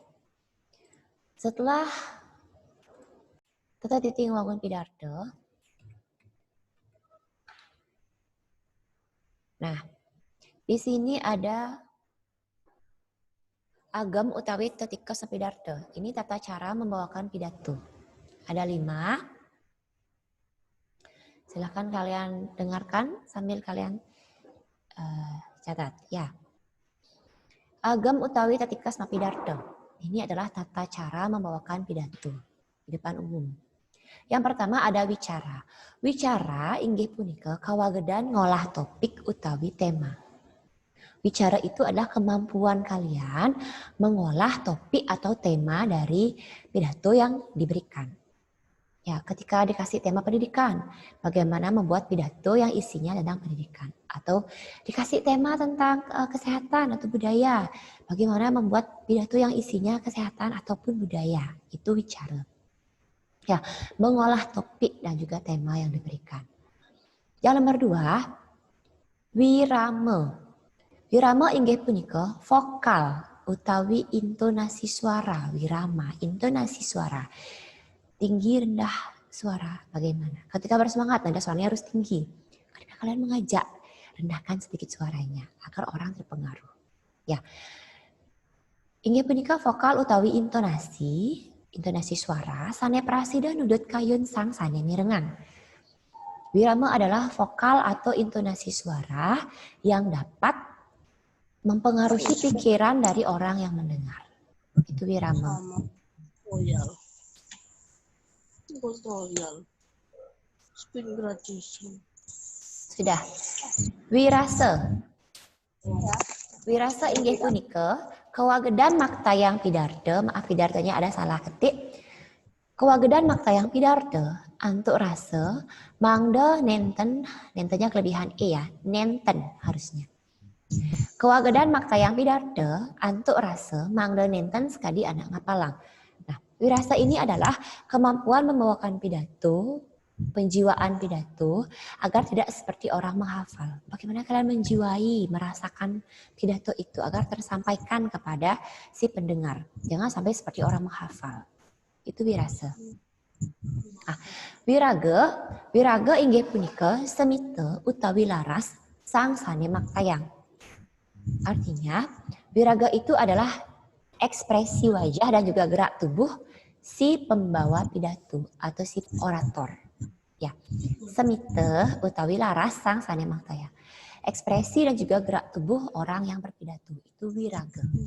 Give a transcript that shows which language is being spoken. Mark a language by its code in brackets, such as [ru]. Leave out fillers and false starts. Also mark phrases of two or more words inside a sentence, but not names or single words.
[id] Setelah kita titik wangun pidato, nah, Di sini ada [ban] agam utawi tetikes pidarto. [id] Ini tata cara membawakan pidato. Ada 5. Silahkan kalian dengarkan sambil kalian catat. [ban] Ya. Agam utawi tetikes pidarto. [id] Ini adalah tata cara membawakan pidato di depan umum. Yang pertama ada wicara. [ban] Wicara inggih punika kawagedan ngolah topik utawi tema. [id] Wicara itu adalah kemampuan kalian mengolah topik atau tema dari pidato yang diberikan. Ya, ketika dikasih tema pendidikan, bagaimana membuat pidato yang isinya tentang pendidikan. Atau dikasih tema tentang kesehatan atau budaya, bagaimana membuat pidato yang isinya kesehatan ataupun budaya. Itu wicara. Ya, mengolah topik dan juga tema yang diberikan. Yang nomor 2, wirama. [ban] Wirama inggih punika vokal utawi intonasi suara. [id] Wirama, intonasi suara. Tinggi rendah suara bagaimana? Ketika bersemangat nada suaranya harus tinggi. Ketika kalian mengajak, rendahkan sedikit suaranya agar orang terpengaruh. Ya. [ban] Inggih punika vokal utawi intonasi suara sane prasida nudut kayun sang sane mirengan. [id] Wirama adalah vokal atau intonasi suara yang dapat mempengaruhi pikiran dari orang yang mendengar. Itu wirama. Sudah. Wirasa. [ban] Wirasa inggih punika kawagedan maktayang pidarto. [id] Maaf pidartonya ada salah ketik. [ban] Kawagedan maktayang pidarto antuk rasa mangda nentennya kelebihan ya, nenten harusnya. Kawagedan maktayang pidarto antuk rasa mangda nenten sekadi anak ngapalang. [id] Nah, wirasa ini adalah kemampuan membawakan pidato, penjiwaan pidato agar tidak seperti orang menghafal. Bagaimana kalian menjiwai, merasakan pidato itu agar tersampaikan kepada si pendengar. Jangan sampai seperti orang menghafal. Itu wirasa. [ban] Ah, wiraga inggih punika semite utawi laras sang sane maktayang. [id] Artinya, wiraga itu adalah ekspresi wajah dan juga gerak tubuh si pembawa pidato atau si orator. Ya, [ban] semite utawi laras sang sane maktayang. [id] Ekspresi dan juga gerak tubuh orang yang berpidato itu wiraga.